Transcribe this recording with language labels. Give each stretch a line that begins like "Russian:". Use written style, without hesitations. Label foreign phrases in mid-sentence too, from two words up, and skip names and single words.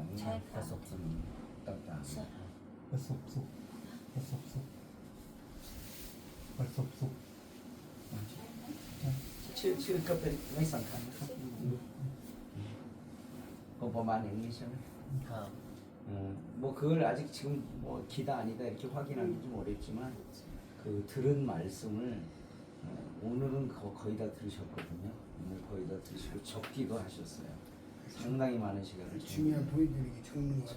Thai: ใช่ค่ะ ประสบการณ์ต่าง ใช่ ประสบสุขประสบสุขประสบสุข ๆชื่อก็เป็นไม่สำคัญนะครับก็ประมาณอย่างนี้ใช่ไหม ครับ
Korean: 뭐 그걸 아직 지금 뭐 기다 아니다 이렇게 확인하기 좀 어렵지만 그 들은 말씀을 오늘은 거의 다 들으셨거든요. 오늘 거의 다 들으시고 적기도 하셨어요. 상당히 많은 시간을 중요한 포인트를 적는 거 같아요.